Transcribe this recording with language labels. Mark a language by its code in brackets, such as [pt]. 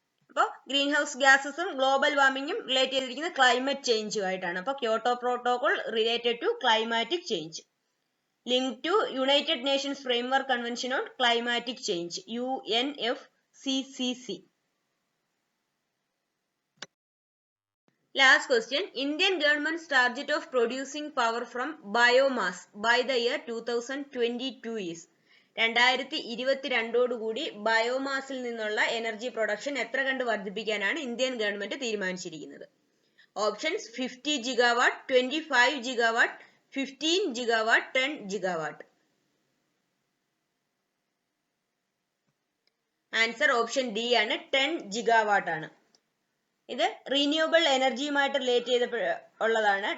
[ml] അപ്പോൾ green house ഗ്യാസസും global വാർമിങ്ങും relate ചെയ്തിരിക്കുന്ന climate ചേഞ്ചുമായിട്ടാണ്. അപ്പോൾ Kyoto protocol related to climatic change, link to United Nations framework convention on climatic change UNFCCC. [en] Last question. Indian government's target of producing power from biomass by the year 2022 [ml] is 2022 കൂടി ബയോമാസിൽ നിന്നുള്ള energy production എത്ര കണ്ട് വർദ്ധിപ്പിക്കാനാണ് Indian government തീരുമാനിച്ചിരിക്കുന്നത്? Options 50 gigawatt, 25 gigawatt, 15 gigawatt, 10 gigawatt. Answer option D ആണ്, 10 gigawatt ആണ്. ഇത് renewable എനർജിയുമായിട്ട് relate ചെയ്ത ഉള്ളതാണ്.